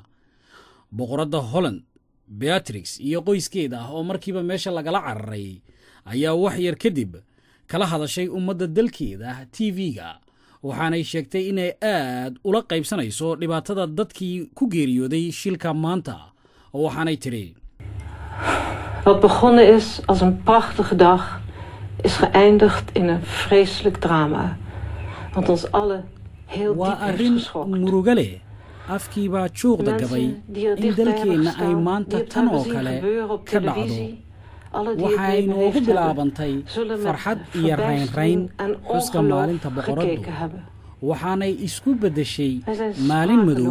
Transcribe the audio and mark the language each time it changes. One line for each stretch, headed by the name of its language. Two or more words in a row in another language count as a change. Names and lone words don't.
Somali: boqorada Holland Beatrix iyo qoyskeeda oo markiiba meesha lagala cararay ayaa wax yar kadib kala hadashay ummadda dalkeeda TV-ga waxaanay sheegtay inay aad ula qaybsanayso dhibaatada dadkii ku geeriyooday shilka maanta. waxaanay tiri
Dutch: Wat begonnen is als een prachtige dag is geëindigd in een vreselijk drama. Want ons allen heel diep heeft geschokt.
Somali: murugale afkiiba joogda gabay in dalkeena ay maanta tan oo kale ka dhacdo. waxay noogu bilaabantay farxad iyo rayn xuska maalinta boqoradu waxaanay isku bedeshay maalin madow.